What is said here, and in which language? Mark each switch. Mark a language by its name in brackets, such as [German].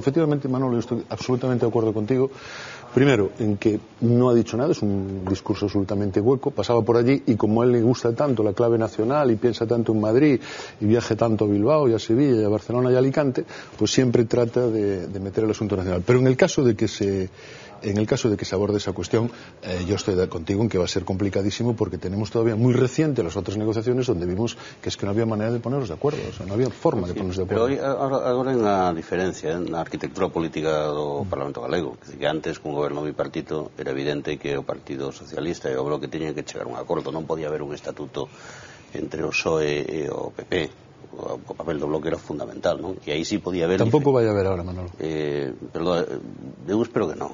[Spanish] Efectivamente, Manolo, yo estoy absolutamente de acuerdo contigo. Primero, en que no ha dicho nada, es un discurso absolutamente hueco, pasaba por allí y como a él le gusta tanto la clave nacional y piensa tanto en Madrid y viaje tanto a Bilbao y a Sevilla y a Barcelona y a Alicante, pues siempre trata de meter el asunto nacional. Pero en el caso de que se aborde esa cuestión, yo estoy contigo en que va a ser complicadísimo porque tenemos todavía muy reciente las otras negociaciones donde vimos que es que no había manera de ponernos de acuerdo, o sea, no había forma de ponernos de acuerdo. [Galician] Pero agora hai unha diferencia na arquitectura política do Parlamento Galego, que antes, con o goberno bipartito, era evidente que o Partido Socialista e o Bloque teñen que chegar a un acordo, non podía haber un estatuto entre o PSOE e o PP. O papel do Bloque era fundamental, non? E aí sí podía haber... Tampouco vai haber ahora, Manolo. Perdón, eu espero que non.